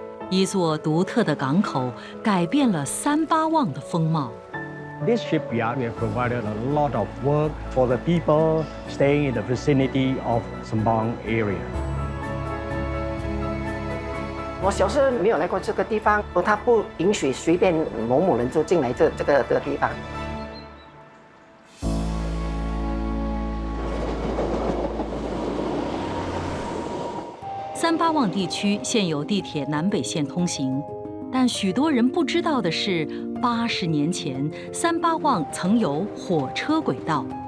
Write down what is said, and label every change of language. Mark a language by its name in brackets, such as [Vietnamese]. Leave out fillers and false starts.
[Chinese] 一座独特的港口改变了三巴旺的风貌。 [English] This shipyard we have provided a lot of work for the people staying in the vicinity of Sembawang area. [Chinese] 我小时候没有来过这个地方，他不允许随便某某人就进来这个地方。三巴旺地区现有地铁南北线通行，但许多人不知道的是，80年前三巴旺曾有火车轨道。